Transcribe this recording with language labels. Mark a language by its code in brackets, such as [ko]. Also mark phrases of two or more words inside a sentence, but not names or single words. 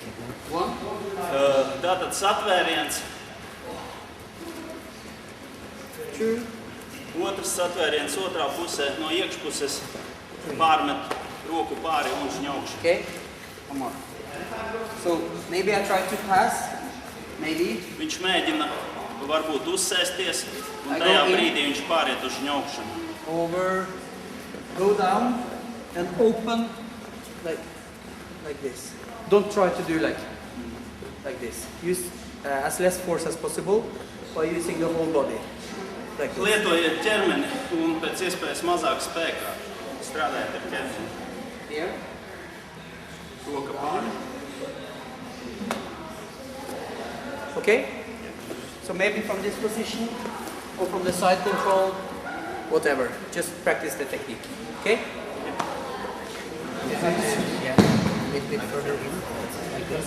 [en] One. [lv] Tātad satvēriens. [en] Two. [lv] Otrs satvēriens otrā pusē no iekšpuses pārmet roku pāri un žņaukšu. [en] Okay. One more. So maybe I try to pass. Maybe. [lv] Viņš mēģina varbūt uzsēsties un tajā brīdī viņš pāriet uz žņaukšanu. [en] Over. Go down and open like this. Don't try to do like this. Use as less force as possible by using the whole body. Like this. [lv] Lietojiet ķermeni un pēc iespējas mazāk spēkā. Strādājiet ar ķermeni. [en] Here. [lv] Roka pāri. [en] Okay? So maybe from this position or from the side control, whatever. Just practice the technique. Okay? Yeah. A little bit further in, like this.